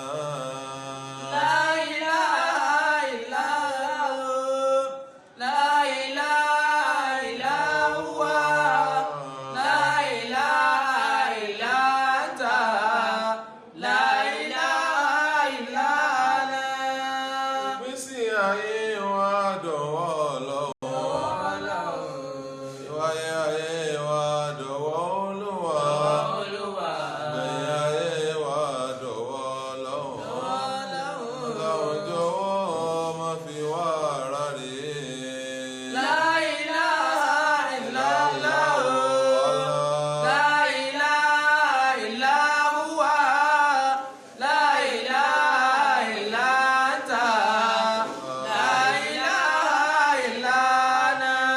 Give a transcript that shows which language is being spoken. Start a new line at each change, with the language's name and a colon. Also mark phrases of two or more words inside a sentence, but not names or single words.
Arabic: لا إله إلا الله لا إله إلا هو لا إله إلا أنت لا إله إلا أنا.
Yoruba: ìgbésí ayé wa dọ̀wọ́ Ọlọ́run ìwáyé ayé wa dọ̀wọ́ Olúwa ìgbẹ̀yìn ayé wa dọ̀wọ́ Ọlọ́run Ọlọ́run jọ̀wọ́ má fi wá ara rè
Arabic: لا إله إلا الله لا إله إلا هو لا إله إلا أنت لا إله إلا أنا.